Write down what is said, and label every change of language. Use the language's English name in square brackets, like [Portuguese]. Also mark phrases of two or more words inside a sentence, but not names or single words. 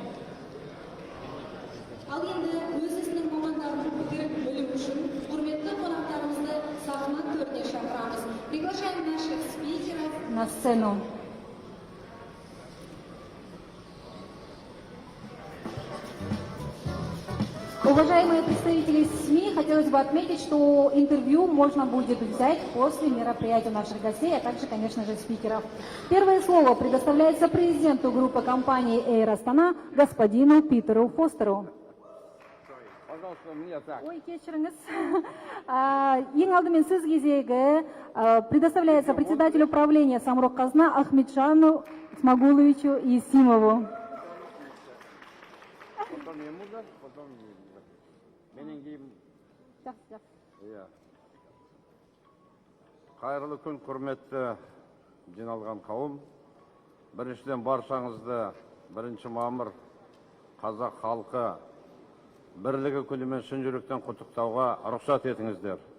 [Kazakh] Ал енді өз ісінің мамандарын пікірін білу үшін құрметті қонақтарымызды сахна төріне шақырамыз. [Russian] Приглашаем наших спикеров на сцену. Уважаемые представители СМИ, хотелось бы отметить, что интервью можно будет взять после мероприятия наших гостей, а также, конечно же, спикеров. Первое слово предоставляется президенту группы компании FlyArystan господину Питеру Фостеру. Пожалуйста, мне так. [Kazakh] Ой, кешіріңіз. Ең алдымен сөз кезегі [Russian] предоставляется председателю правления Самұрық-қазына Ахметжану Смагуловичу Есимову. Потом ему да, потом [Kazakh] менен кейін. Иә. Қайырлы күн, құрметті жиналған қауым. Біріншіден баршаңызды 1 мамыр қазақ халқы бірлігі күнімен шын жүректен құттықтауға рұқсат етіңіздер.